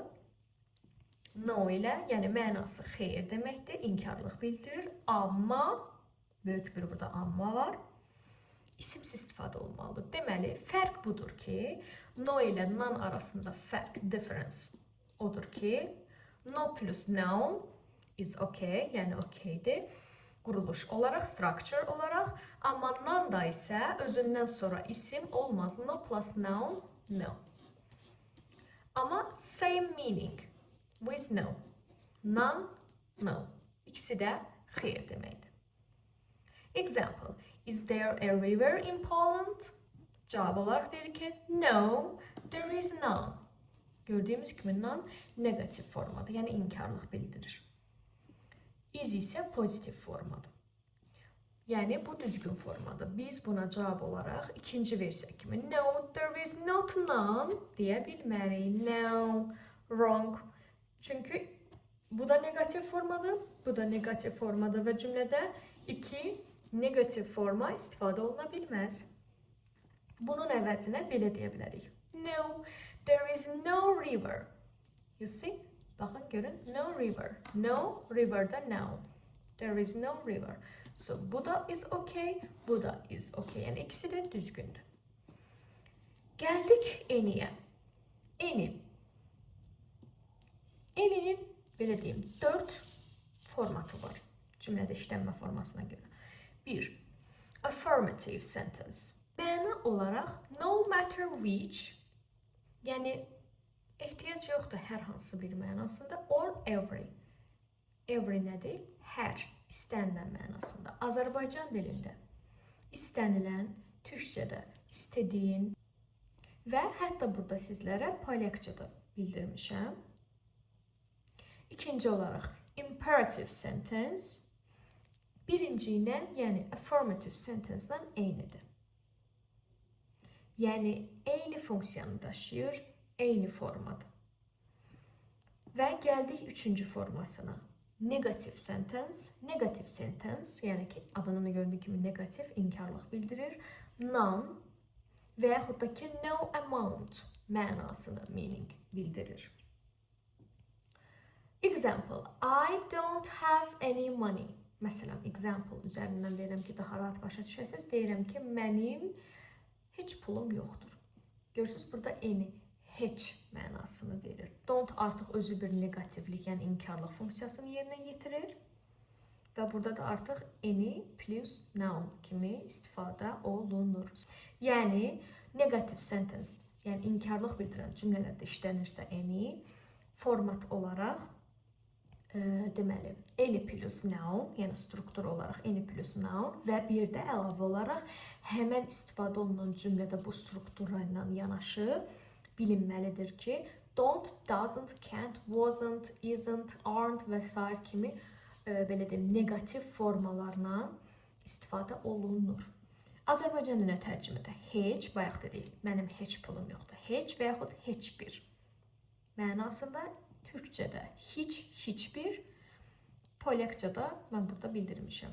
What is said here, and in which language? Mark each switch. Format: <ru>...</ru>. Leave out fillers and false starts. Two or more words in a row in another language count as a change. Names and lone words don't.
<az>No ilə, yəni mənası xeyir deməkdir, inkarlıq bildirir. Amma, böyük bir burada amma var, isimsiz istifadə olmalıdır. Deməli, fərq budur ki, no ilə none arasında fərq, difference odur ki,</az> <en>no plus noun is okay,</en> <az>yəni okeydir. Quruluş olaraq, structure olaraq, amma none da isə özündən sonra isim olmaz.</az> <en>No plus noun, no. Ama same meaning with no. None, no.</en> <az>İkisi də xeyir deməkdir.</az> <en>Example, is there a river in Poland?</en> <az>Cavab olaraq deyir ki,</az> <en>no, there is none.</en> <az>Gördüyümüz kimi none negativ formadır, yəni inkarlıq bildirir. Is isə pozitiv formadır. Yəni bu düzgün formadır. Biz buna cavab olaraq ikinci versiya kimi</az> <en>no, there is not none</en> <az>deyə bilmərik.</az> <en>No, wrong.</en> <az>Çünki bu da negativ formadır, bu da negativ formadır və cümlədə iki negativ forma istifadə oluna bilməz. Bunun əvəzinə belə deyə bilərik.</az> <en>No, there is no river. You see?</en> <az>Baxın, görün.</az> <en>No river. No, river da noun. There is no river.</en> <az>So, bu da</az> <en>is okay,</en> <az>bu da</az> <en>is okay.</en> <az>Yəni, ikisi də düzgündür. Gəldik any'yə. Any. Any'nin, belə deyim, 4 formatı var. Cümlədə işlənmə formasına görə. 1.</az> <en>Affirmative sentence.</en> <az>Məna olaraq,</az> <en>no matter which,</en> <az>yəni, ehtiyac yoxdur hər hansı bir mənasında,</az> <en>or every.</en> <az>Every nədir? Hər, istənilən mənasında. Azərbaycan dilində istənilən, türkçədə istədiyin və hətta burada sizlərə polyakçada bildirmişəm. İkinci olaraq</az> <en>imperative sentence</en> <az>birinci ilə, yəni</az> <en>affirmative sentence</en> <az>ilə eynidir. Yəni eyni funksiyanı daşıyır, eyni formadır. Və gəldik üçüncü formasına.</az> <en>Negative sentence,</en> <az>yəni ki, adının göründüyü kimi negativ, inkarlıq bildirir. None və yaxud da ki,</az> <en>no amount</en> <az>mənasını, meaning bildirir.</az> <en>Example, I don't have any money.</en> <az>Məsələn, example üzərindən deyirəm ki, daha rahat başa düşəsiniz. Deyirəm ki, mənim heç pulum yoxdur. Görürsünüz, burada any, heç mənasını verir. Don't artıq özü bir negativlik, yəni inkarlıq funksiyasını yerinə yetirir. Və burada da artıq</az> <en>any plus noun</en> <az>kimi istifadə olunur. Yəni,</az> <en>negative sentence,</en> <az>yəni inkarlıq bildirən cümlələrdə işlənirsə any, format olaraq, deməli,</az> <en>any plus noun,</en> <az>yəni struktur olaraq</az> <en>any plus noun</en> <az>və bir də əlavə olaraq həmən istifadə olunan cümlədə bu struktura ilə yanaşı bilinməlidir ki,</az> <en>don't, doesn't, can't, wasn't, isn't, aren't</en> <az>və s. kimi belə deyim, negativ formalarla istifadə olunur. Azərbaycan dilinə tərcümədə heç, bayaq dedik, mənim heç pulum yoxdur. Heç və yaxud heç bir mənasında, türkçədə heç, hiçbir, polyakçada mən burada bildirmişəm.</az>